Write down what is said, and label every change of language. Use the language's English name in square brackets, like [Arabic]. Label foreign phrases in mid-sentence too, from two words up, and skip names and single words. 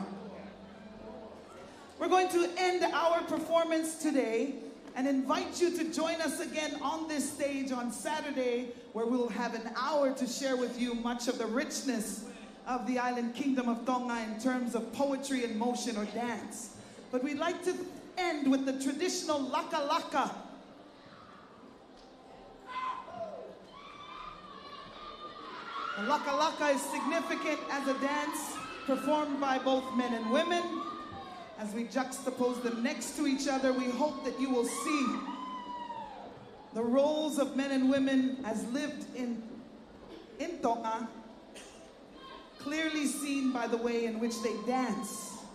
[English] We're going to end our performance today and invite you to join us again on this stage on Saturday, where we'll have an hour to share with you much of the richness of the island Kingdom of Tonga in terms of poetry and motion or dance. But we'd like to end with the traditional laka laka. The laka laka is significant as a dance performed by both men and women. As we juxtapose them next to each other, we hope that you will see the roles of men and women as lived in Tonga, clearly seen by the way in which they dance.